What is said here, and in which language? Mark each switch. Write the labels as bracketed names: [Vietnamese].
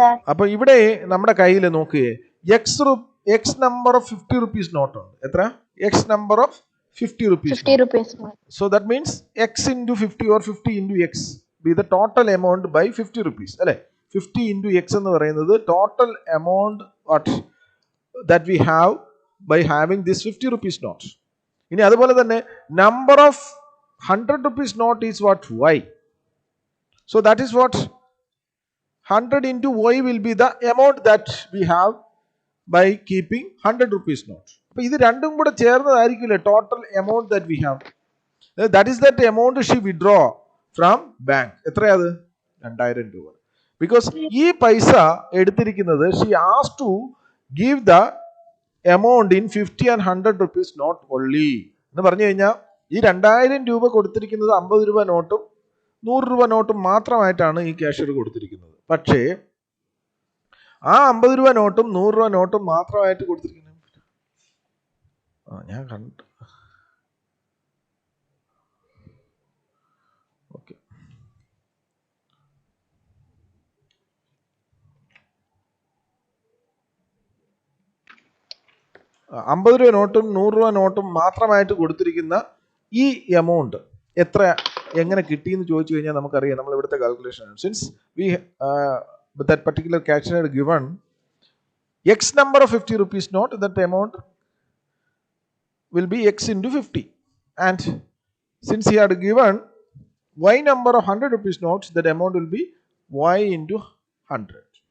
[Malayalam] അപ്പൊ ഇവിടെ നമ്മുടെ കയ്യിൽ നോക്കിയേ, [English] x number of 50 rupees note [Malayalam] ഉണ്ട്. എത്ര? [English] X number of 50 rupees. So that means x into 50 or 50 into x be the total amount by 50 rupees. അല്ലേ? 50 into x [Malayalam] എന്ന് പറയുന്നത് [English] Total amount what that we have by having this 50 rupees note. [Malayalam] ഇനി അതുപോലെ തന്നെ [English] number of 100 rupees note is what? y. So that is what 100 into y will be the amount that we have by keeping 100 rupees note. [Malayalam] അപ്പോൾ ഇത് രണ്ടും കൂടെ ചേർന്നതായിരിക്കില്ലേ [English] Total amount that we have. That is that amount she withdraw from bank. [Malayalam] എത്രയത്? 2000 രൂപ. Because ഈ പൈസ എടുത്തിരിക്കുന്നത് [English] she has to give the amount in 50 and 100 rupees note only [Malayalam] എന്ന് പറഞ്ഞു കഴിഞ്ഞാൽ ഈ 2000 രൂപ കൊടുത്തിരിക്കുന്നത് 50 രൂപ നോട്ടും 100 രൂപ നോട്ടും മാത്രമായിട്ടാണ് ഈ ക്യാഷ്യർ കൊടുത്തിരിക്കുന്നത്. പക്ഷേ ആ 50 രൂപ നോട്ടും 100 രൂപ നോട്ടും മാത്രമായിട്ട് കൊടുത്തിരിക്കുന്നത് ഞാൻ കണ്ടു. ഓക്കെ, 50 രൂപ നോട്ടും 100 രൂപ നോട്ടും മാത്രമായിട്ട് കൊടുത്തിരിക്കുന്ന ഈ എമൗണ്ട് എത്ര എങ്ങനെ കിട്ടിയെന്ന് ചോദിച്ചു കഴിഞ്ഞാൽ നമുക്കറിയാം നമ്മൾ ഇവിടുത്തെ calculation. [English] Since we that particular cashier had given x number of 50 rupees note, that amount will be x into 50, and since he had given y number of 100 rupees notes, that amount will be y into 100.